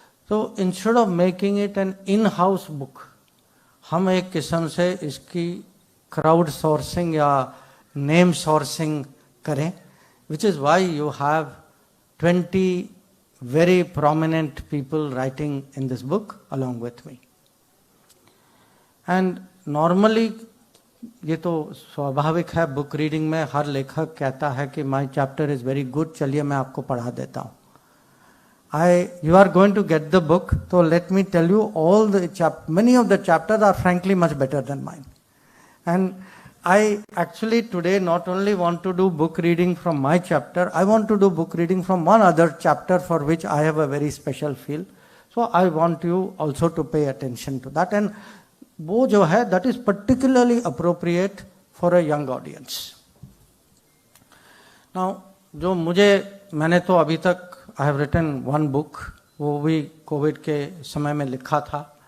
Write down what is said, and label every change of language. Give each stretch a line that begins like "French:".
English: तो instead of making it an in house book,
Hindi: हम एक किस्म से इसकी क्राउड सोर्सिंग या नेम सोर्सिंग करें,
English: which is why you have 20 very prominent people writing in this book along with me. And normally
Hindi: ये तो स्वाभाविक है, बुक रीडिंग में हर लेखक कहता है कि
English: my chapter is very good,
Hindi: चलिए मैं आपको पढ़ा देता हूँ।
English: You are going to get the book, so let me tell you all the many of the chapters are frankly much better than mine. And I actually today not only want to do book reading from my chapter, I want to do book reading from one other chapter for which I have a very special feel. So I want you also to pay attention to that. And
Hindi: वो जो है
English: that is particularly appropriate for a young audience.
Hindi: Now जो मैंने तो अभी तक
English: I have written one book,
Hindi: वो भी कोविड के समय में लिखा था।